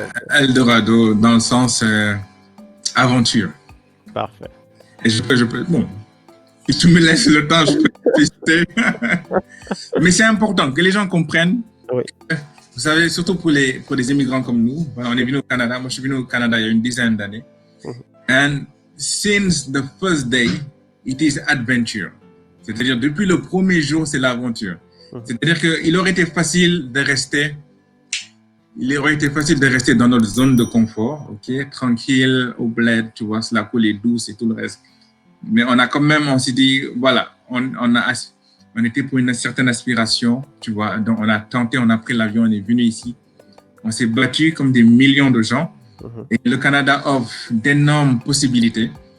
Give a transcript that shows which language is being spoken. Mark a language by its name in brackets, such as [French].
[French] Eldorado dans le sens aventure. Parfait. Et je peux, bon, si tu me laisses le temps, je peux tester. Mais c'est important que les gens comprennent. Oui. Vous savez, surtout pour les immigrants comme nous, on est venu au Canada. Moi, je suis venu au Canada il y a une dizaine d'années. [English] And since the first day, it is adventure. [French] C'est-à-dire, depuis le premier jour, c'est l'aventure. C'est-à-dire qu'il aurait été facile de rester. Il aurait été facile de rester dans notre zone de confort, ok, tranquille, au bled, tu vois, la coule est douce et tout le reste. Mais on s'est dit, voilà, on était pour une certaine aspiration, tu vois, donc on a tenté, on a pris l'avion, on est venu ici, on s'est battu comme des millions de gens, et le Canada offre d'énormes possibilités.